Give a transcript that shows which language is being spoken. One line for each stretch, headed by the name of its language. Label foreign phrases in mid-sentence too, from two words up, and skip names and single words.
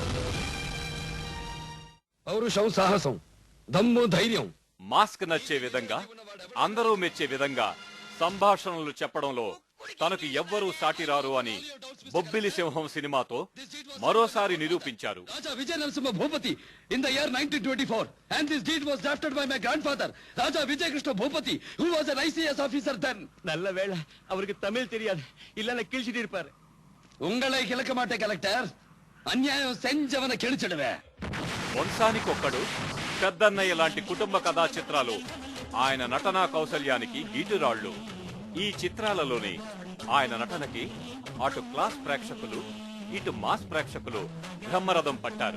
Telugu: పౌరుషం, సాహసం, దమ్ము, ధైర్యం, మాస్క్ నచ్చే విధంగా, అందరూ మెచ్చే విధంగా సంభాషణలు చెప్పడంలో తనకు ఎవ్వరూ సాటిరారు అని బొబ్బిలి సింహం సినిమాతో మరోసారి నిరూపించారు.
English: రాజా విజయ నరసింహ భూపతి in the year 1924 and this deed was drafted by my grandfather Raja Vijay Krishna Bhupati who was an ICS officer then.
Tamil: நல்ல வேளை அவருக்கு தமிழ் தெரியாது, இல்லன்னா கிழிச்சிட்டு இருப்பாரு. உங்களை கிழக்க மாட்டே கலெக்டர், அநியாயம் செஞ்சவன கெடிச்சடவே.
Telugu: వంశానికొక్కడు, పెద్దన్నయ్య లాంటి కుటుంబ కథా చిత్రాలు ఆయన నటనా కౌశల్యానికి గీటురాళ్లు. ఈ చిత్రాలలోని ఆయన నటనకి అటు క్లాస్ ప్రేక్షకులు, ఇటు మాస్ ప్రేక్షకులు బ్రహ్మరథం పట్టారు.